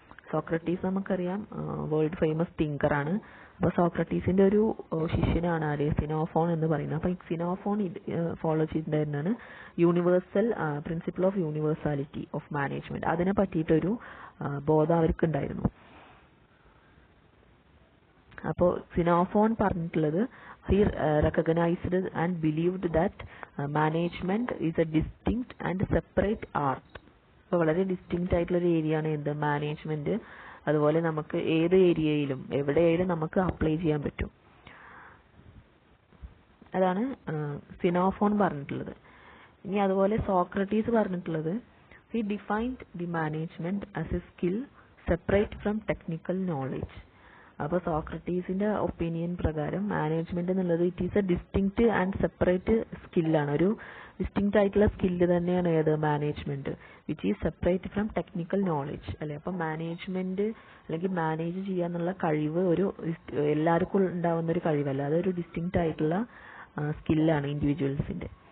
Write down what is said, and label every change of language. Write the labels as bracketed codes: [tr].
[ml] Socrates നമുക്കറിയാം world famous തിങ്കറാണ്. അപ്പോൾ സോക്രട്ടീസിന്റെ ഒരു ശിഷ്യനാണ് ആര്, സിനോഫോൺ എന്ന് പറയുന്നത്. അപ്പോൾ ഈ സിനോഫോൺ follow ചെയ്തിട്ടുണ്ടായിരുന്നാണ് universal principle of universality of management. അതിനെ പറ്റിയിട്ടൊരു ബോധം അവർക്കുണ്ടായിരുന്നു. അപ്പോൾ സിനോഫോൺ പറഞ്ഞിട്ടുള്ളത് [en] he recognized and believed that management is a distinct and separate art. [ml] അപ്പോൾ വളരെ ഡിസ്റ്റിങ്ക്റ്റ് ആയിട്ടുള്ള ഒരു ഏരിയ ആണ് എന്ത്, മാനേജ്മെന്റ്. അതുപോലെ നമുക്ക് ഏത് ഏരിയയിലും എവിടെയായാലും നമുക്ക് അപ്ലൈ ചെയ്യാൻ പറ്റും. അതാണ് സിനോഫോൺ പറഞ്ഞിട്ടുള്ളത്. ഇനി അതുപോലെ സോക്രട്ടീസ് പറഞ്ഞിട്ടുള്ളത് [en] he defined the management as a skill separate from technical knowledge. [ml] അപ്പോൾ സോക്രട്ടീസിന്റെ ഒപ്പീനിയൻ പ്രകാരം മാനേജ്മെന്റ് എന്നുള്ളത് it is A distinct and separate സ്കില്ലാണ്, ഒരു ഡിസ്റ്റിങ്ക്റ്റ് ആയിട്ടുള്ള സ്കില്ല് തന്നെയാണ് ഏത്, management, which is separate from technical knowledge അല്ലെ. അപ്പം മാനേജ്മെന്റ് അല്ലെങ്കിൽ മാനേജ് ചെയ്യാന്നുള്ള കഴിവ് ഒരു എല്ലാവർക്കും ഉണ്ടാവുന്ന ഒരു കഴിവല്ല, അതൊരു ഡിസ്റ്റിങ്ക്റ്റ് ആയിട്ടുള്ള സ്കില്ലാണ് ഇൻഡിവിജ്വൽസിന്റെ.